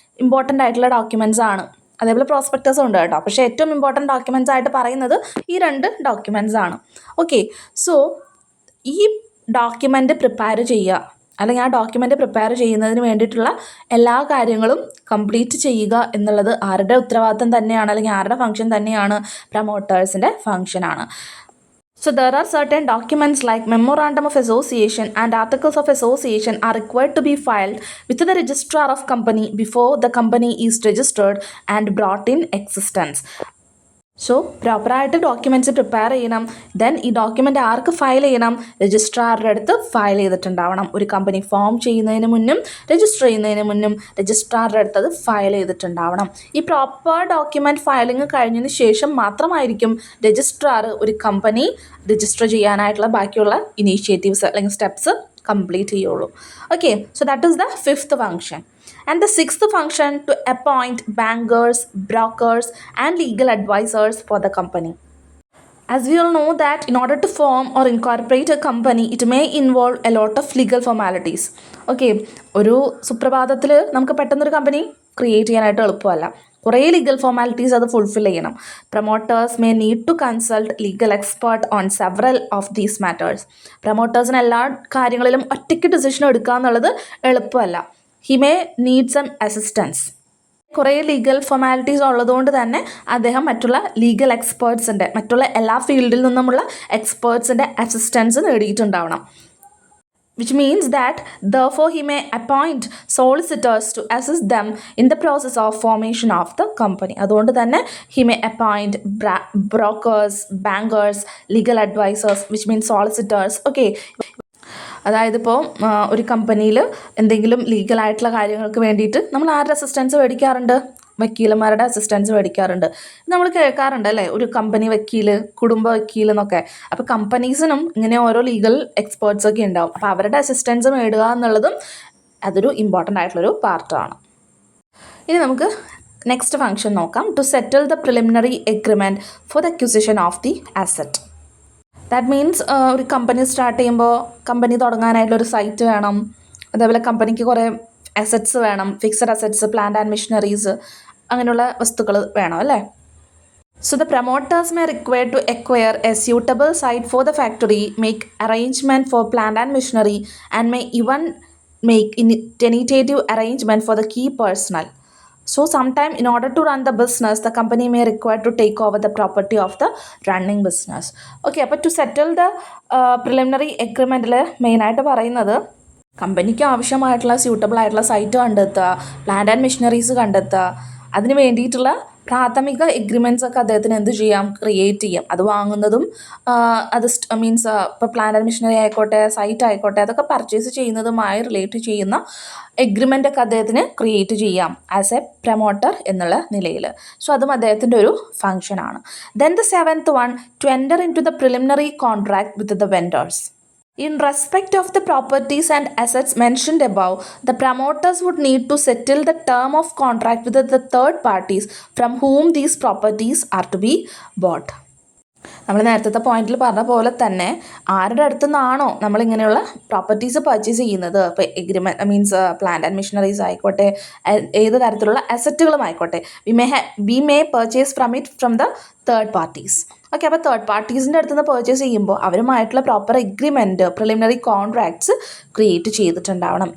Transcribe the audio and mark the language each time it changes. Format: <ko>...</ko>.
<ml>Important ആയിട്ടുള്ള documents ആണ്. അതേപോലെ പ്രോസ്പെക്ടസും ഉണ്ട് കേട്ടോ. പക്ഷേ ഏറ്റവും ഇമ്പോർട്ടൻറ്റ് ഡോക്യുമെൻറ്റ്സ് ആയിട്ട് പറയുന്നത് ഈ 2 ഡോക്യുമെൻറ്റ്സ് ആണ്. ഓക്കെ, സോ ഈ ഡോക്യുമെൻ്റ് പ്രിപ്പയർ ചെയ്യുക അല്ലെങ്കിൽ ആ ഡോക്യുമെൻ്റ് പ്രിപ്പയർ ചെയ്യുന്നതിന് വേണ്ടിയിട്ടുള്ള എല്ലാ കാര്യങ്ങളും കംപ്ലീറ്റ് ചെയ്യുക എന്നുള്ളത് ആരുടെ ഉത്തരവാദിത്തം തന്നെയാണ് അല്ലെങ്കിൽ ആരുടെ ഫംഗ്ഷൻ തന്നെയാണ്? പ്രൊമോട്ടേഴ്സിൻ്റെ ഫംഗ്ഷനാണ്.</ml> <en>So there are certain documents like Memorandum of Association and Articles of Association are required to be filed with the registrar of company before the company is registered and brought in existence.</en> <ml>So പ്രോപ്പറായിട്ട് documents prepare ചെയ്യണം. Then ഈ document ആർക്ക് file ചെയ്യണം? രജിസ്ട്രാറുടെ അടുത്ത് file ചെയ്തിട്ടുണ്ടാവണം. ഒരു company form ചെയ്യുന്നതിന് മുന്നും register ചെയ്യുന്നതിന് മുന്നും രജിസ്ട്രാറുടെ അടുത്ത് അത് ഫയൽ ചെയ്തിട്ടുണ്ടാവണം. ഈ പ്രോപ്പർ ഡോക്യുമെൻറ്റ് ഫയലിംഗ് കഴിഞ്ഞതിന് ശേഷം മാത്രമായിരിക്കും രജിസ്ട്രാർ ഒരു കമ്പനി രജിസ്റ്റർ ചെയ്യാനായിട്ടുള്ള ബാക്കിയുള്ള ഇനീഷ്യേറ്റീവ്സ് അല്ലെങ്കിൽ സ്റ്റെപ്സ് കംപ്ലീറ്റ് ചെയ്യുള്ളൂ.</ml> <en>Okay, so that is the 5th function. And the 6th function, to appoint bankers, brokers and legal advisors for the company. As we all know that in order to form or incorporate a company, it may involve a lot of legal formalities.</en> <ml>Okay, ഒരു സുപ്രഭാതത്തിൽ നമുക്ക് പെട്ടെന്നൊരു company create ചെയ്യാനായിട്ട് എളുപ്പമല്ല. കുറേ legal formalities അത് fulfil ചെയ്യണം.</ml> <en>Promoters may need to consult legal expert on several of these matters.</en> <ml>പ്രൊമോട്ടേഴ്സിന് എല്ലാ കാര്യങ്ങളിലും ഒറ്റയ്ക്ക് ഡിസിഷൻ എടുക്കുക എന്നുള്ളത് എളുപ്പമല്ല.</ml> <en>He may need some assistance.</en> <ml>കുറേ ലീഗൽ ഫോർമാലിറ്റീസ് ഉള്ളതുകൊണ്ട് തന്നെ അദ്ദേഹം മറ്റുള്ള ലീഗൽ എക്സ്പേർട്സിൻ്റെ മറ്റുള്ള എല്ലാ ഫീൽഡിൽ നിന്നുമുള്ള എക്സ്പേർട്സിൻ്റെ assistance നേടിയിട്ടുണ്ടാവണം.</ml> <en>which means that therefore he may appoint solicitors to assist them in the process of formation of the company.</en> <ml>അതുകൊണ്ട് തന്നെ</ml> <en>he may appoint brokers, bankers, legal advisors, which means solicitors.</en> <ml>Okay, അതായത് ഇപ്പോൾ ഒരു കമ്പനിയിൽ എന്തെങ്കിലും ലീഗലായിട്ടുള്ള കാര്യങ്ങൾക്ക് വേണ്ടിയിട്ട് നമ്മൾ ആരുടെ അസിസ്റ്റൻസ് മേടിക്കാറുണ്ട്? വക്കീലന്മാരുടെ അസിസ്റ്റൻസ് മേടിക്കാറുണ്ട്. നമ്മൾ കേൾക്കാറുണ്ട് അല്ലേ, ഒരു കമ്പനി വക്കീൽ, കുടുംബ വക്കീൽ എന്നൊക്കെ. അപ്പോൾ കമ്പനീസിനും ഇങ്ങനെ ഓരോ ലീഗൽ എക്സ്പേർട്സൊക്കെ ഉണ്ടാവും. അപ്പോൾ അവരുടെ അസിസ്റ്റൻസ് നേടുക എന്നുള്ളതും അതൊരു ഇമ്പോർട്ടൻ്റ് ആയിട്ടുള്ളൊരു പാർട്ടാണ്. ഇനി നമുക്ക് നെക്സ്റ്റ് ഫംഗ്ഷൻ നോക്കാം.</ml> <en>To settle the preliminary agreement for the acquisition of the asset.</en> <ml>That means ഒരു കമ്പനി സ്റ്റാർട്ട് ചെയ്യുമ്പോൾ കമ്പനി തുടങ്ങാനായിട്ടുള്ളൊരു സൈറ്റ് വേണം. അതേപോലെ കമ്പനിക്ക് കുറേ അസറ്റ്സ് വേണം, fixed assets, plant and machineries, അങ്ങനെയുള്ള വസ്തുക്കൾ വേണം അല്ലേ.</ml> <en>So the promoters may require to acquire a suitable site for the factory, make arrangement for plant and machinery, and may even make tentative arrangement for the key personnel. So sometime in order to run the business, the company may require to take over the property of the running business.</en> <ml>Okay, അപ്പോൾ</ml> <en>to settle the preliminary agreementൽ</en> <ml>മെയിനായിട്ട് പറയുന്നത് കമ്പനിക്ക് ആവശ്യമായിട്ടുള്ള suitable ആയിട്ടുള്ള site കണ്ടെത്തുക, plant and machineries കണ്ടെത്തുക, അതിന് വേണ്ടിയിട്ടുള്ള പ്രാഥമിക എഗ്രിമെൻറ്റ്സ് ഒക്കെ അദ്ദേഹത്തിന് എന്ത് ചെയ്യാം, ക്രിയേറ്റ് ചെയ്യാം. അത് വാങ്ങുന്നതും അത് മീൻസ് ഇപ്പോൾ പ്ലാന്റ് ആൻഡ് മെഷീനറി ആയിക്കോട്ടെ, സൈറ്റ് ആയിക്കോട്ടെ, അതൊക്കെ പർച്ചേസ് ചെയ്യുന്നതുമായി റിലേറ്റ് ചെയ്യുന്ന എഗ്രിമെൻ്റ് ഒക്കെ അദ്ദേഹത്തിന് ക്രിയേറ്റ് ചെയ്യാം</ml> <en>as a promoter</en> <ml>എന്നുള്ള നിലയിൽ. സോ അതും അദ്ദേഹത്തിൻ്റെ ഒരു ഫങ്ഷനാണ്.</ml> <en>Then the 7th one, to enter into the preliminary contract with the vendors. In respect of the properties and assets mentioned above, the promoters would need to settle the term of contract with the third parties from whom these properties are to be bought.</en> <ml>നമ്മൾ നേരത്തെ പോയിന്റിൽ പറഞ്ഞ പോലെ തന്നെ ആരുടെ അടുത്തു നിന്നാണോ നമ്മളിങ്ങനെയുള്ള properties purchase ചെയ്യുന്നത്, ഇപ്പോൾ agreement means plant and machineries ആയിക്കോട്ടെ, ഏത് തരത്തിലുള്ള അസറ്റുകളും ആയിക്കോട്ടെ,</ml> <en>We may purchase from the third parties.</en> <ml>Okay, അപ്പോൾ തേർഡ് പാർട്ടീസിൻ്റെ അടുത്ത് നിന്ന് പർച്ചേസ് ചെയ്യുമ്പോൾ അവരുമായിട്ടുള്ള proper agreement, preliminary contracts create ചെയ്തിട്ടുണ്ടാവണം.</ml>